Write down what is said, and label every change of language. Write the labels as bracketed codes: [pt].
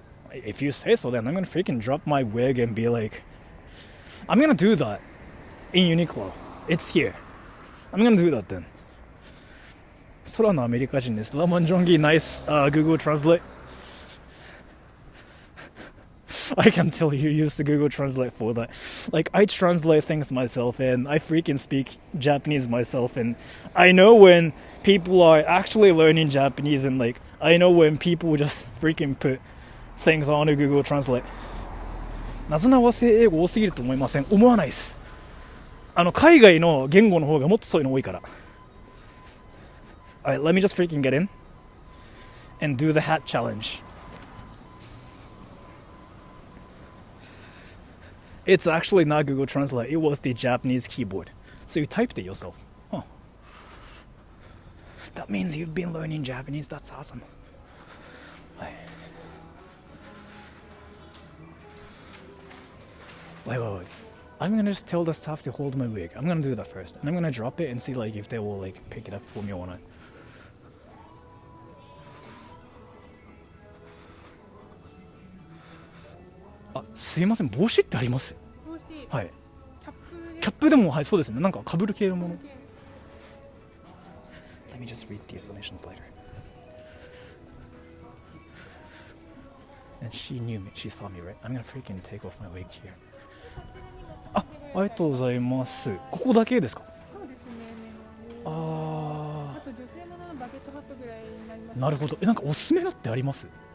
[en] If you say so, then I'm gonna freaking drop my wig and be like, I'm gonna do that in Uniqlo. It's here. I'm gonna do that then. [ja] Sora のアメリカ人です。ラモンジョンギー、 [en] nice Google Translate. I can tell you use the Google Translate for that. Like, I translate things myself, and I freaking speak Japanese myself, and I know when people are actually learning Japanese, and like, I know when people just freaking put things on a Google Translate. [ja] なぞなわせ英語多すぎると思いません。思わないです。海外の言語の方がもっとそういうの多いから。 [en] Alright, let me just freaking get in and do the hat challenge. It's actually not Google Translate. It was the Japanese keyboard. So you typed it yourself. Huh. That means you've been learning Japanese. That's awesome. Wait. I'm gonna just tell the staff to hold my wig. I'm gonna do that first, and I'm gonna drop it and see like if they will like pick it up for me or not. [ja] あ、すいません、帽子ってあります？帽子、はい。キャップです。キャップでも、はい、そうですね。なんか被る系のもの。 [en] Let me just read the donations later. And she knew me. She saw me, right? I'm gonna freaking take off my wig here. [ja] ありがとうございます。ここだけですか？そうですね。ああと女性もののバゲットハットぐらいになります。ー、なるほど。なんかおすすめのってあります？